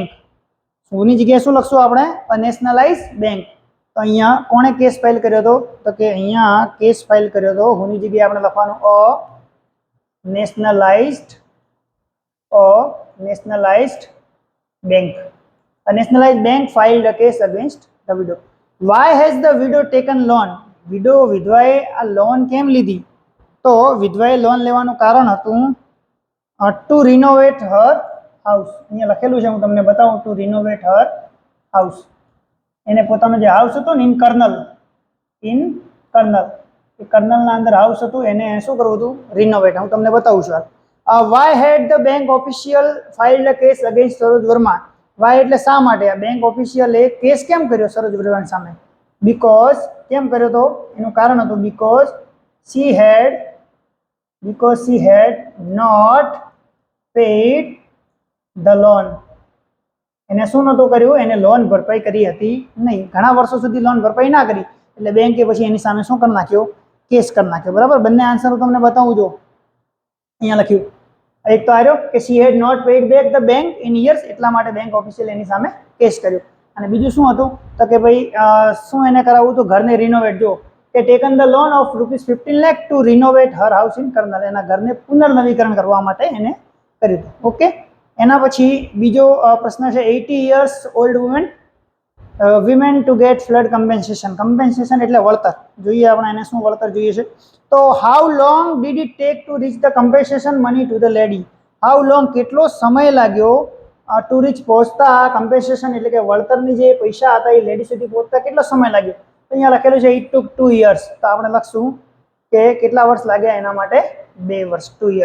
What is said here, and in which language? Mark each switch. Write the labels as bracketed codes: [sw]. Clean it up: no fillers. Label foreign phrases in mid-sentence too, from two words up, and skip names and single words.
[gu] હુની જગ્યાએ શું લખશું આપણે, [en] a nationalize bank. [gu] તો અહીંયા કોણે કેસ ફાઇલ કર્યો હતો, તો કે અહીંયા કેસ ફાઇલ કર્યો હતો, હુની જગ્યાએ આપણે લખવાનું [en] a nationalized bank. A nationalized bank filed a case against the widow. Why has the widow taken loan? [gu] વિધવાએ આ લોન કેમ લીધી? તો વિધવાએ લોન લેવાનું કારણ હતું [en] to renovate her house. [gu] અહીંયા લખેલું છે, હું તમને બતાવું, [en] to renovate her house. [gu] એને પોતાનો જે હાઉસ હતો ને, ઇન કર્નલના અંદર હાઉસ હતું, એને શું કરવું હતું, રિનોવેટ. હું તમને બતાવું છું. [en] why had the bank official filed a case against Saroj Verma. [gu] વાય એટલે શા માટે, આ [en] bank officiale [gu] કેસ કેમ કર્યો સરોજ વર્માની સામે? [en] બીકોઝ, [gu] કેમ કર્યો તો એનું કારણ હતું, [en] બીકોઝ she had not paid the loan. [gu] એને શું નહોતું કર્યું, એને લોન ભરપાઈ કરી હતી નહીં, ઘણા વર્ષો સુધી લોન ભરપાઈ ના કરી, એટલે બેંકે પછી એની સામે શું કરી નાખ્યો, કેસ કરી નાખ્યો. બરાબર, બંને આન્સર હું તમને બતાવું. જો અહીંયા લખ્યું, એક તો આવ્યો કે [en] she had not paid back the bank in years, [gu] એટલા માટે [en] bank official [gu] એની સામે કેસ કર્યો. અને બીજું શું હતું, તો કે ભાઈ શું એને કરાવવું હતું, ઘરને રિનોવેટ. જો કે [en] taken the loan of ₹15 lakh to renovate her house in Karnal. [gu] એના ઘરને પુનર્નવીકરણ કરવા માટે એને કર્યું હતું. ઓકે, એના પછી બીજો પ્રશ્ન છે, [en] 80 years old women to get flood compensation. [gu] કમ્પેન્સેશન એટલે વળતર. જોઈએ આપણે એને શું વળતર જોઈએ છે. [en] તો how long did it take to reach the compensation money to the lady. how long [gu] કેટલો સમય લાગ્યો [en] to reach [gu] પહોંચતા, કમ્પેન્સેશન એટલે કે વળતરની જે પૈસા હતા એ લેડી સુધી પહોંચતા કેટલો સમય લાગ્યો. તો અહીંયા લખેલું છે, [en] it took 2 years. [gu] તો આપણે લખશું કે કેટલા વર્ષ લાગ્યા એના માટે, 2 વર્ષ, 2 years.